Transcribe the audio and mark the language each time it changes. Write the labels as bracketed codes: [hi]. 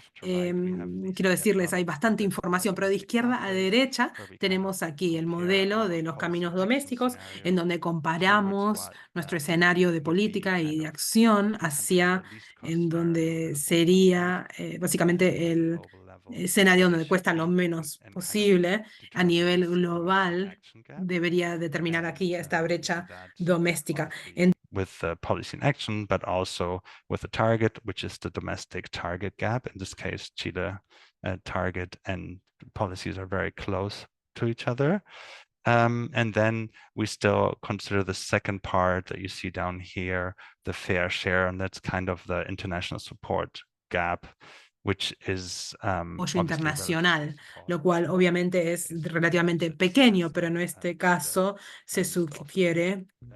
[es] Quiero decirles, hay bastante información, pero de izquierda a derecha tenemos aquí el modelo de los caminos domésticos, en donde comparamos nuestro escenario de política y de acción hacia en donde sería básicamente el escenario donde cuesta lo menos posible a nivel global. Debería determinar aquí esta brecha doméstica. [en] With the policy in action, but also with the target, which is the domestic target gap. In this case, Chile target and policies are very close to each other. And then we still consider the second part that you see down here, the fair share, and that's kind of the international support gap, which is [es] apoyo internacional, lo cual obviamente es relativamente pequeño, pero en este caso se sugiere